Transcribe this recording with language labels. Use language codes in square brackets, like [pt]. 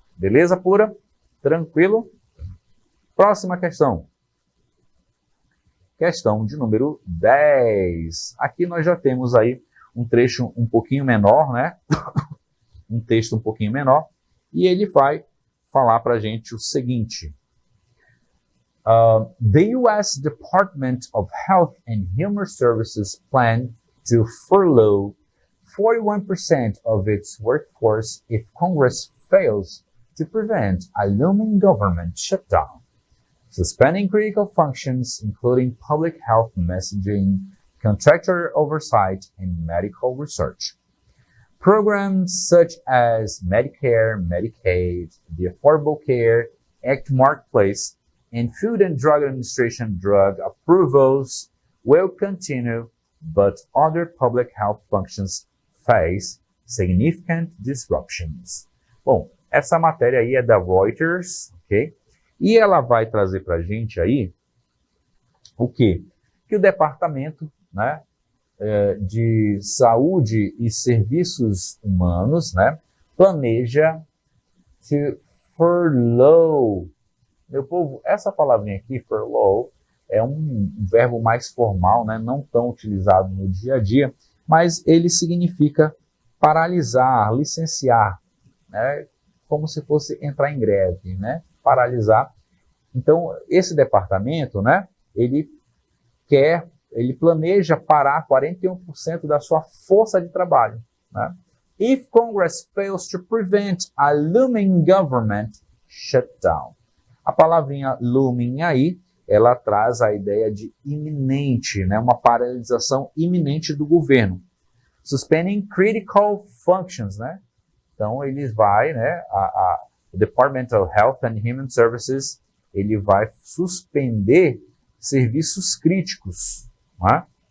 [pt] Beleza pura? Tranquilo? Próxima questão. Questão de número 10. Aqui nós já temos aí um trecho um pouquinho menor, né? Um texto um pouquinho menor. E ele vai falar para a gente o seguinte. [en] The U.S. Department of Health and Human Services plan to furlough 41% of its workforce if Congress fails to prevent a looming government shutdown, suspending critical functions including public health messaging, contractor oversight, and medical research. Programs such as Medicare, Medicaid, the Affordable Care Act Marketplace, and Food and Drug Administration drug approvals will continue, but other public health functions face significant disruptions. [pt] Bom, essa matéria aí é da Reuters, ok? E ela vai trazer para a gente aí o quê? Que o Departamento, né, de Saúde e Serviços Humanos, né, planeja [en] to furlough. [pt] Meu povo, essa palavrinha aqui, furlough, é um verbo mais formal, né, não tão utilizado no dia a dia, mas ele significa paralisar, licenciar, né, como se fosse entrar em greve, né, paralisar. Então, esse departamento, né, ele planeja parar 41% da sua força de trabalho, né? [en] If Congress fails to prevent a looming government shutdown. [pt] A palavrinha looming aí, ela traz a ideia de iminente, né? Uma paralisação iminente do governo. [en] Suspending critical functions, [pt] né? Então, ele vai, né? O Department of Health and Human Services, ele vai suspender serviços críticos, né?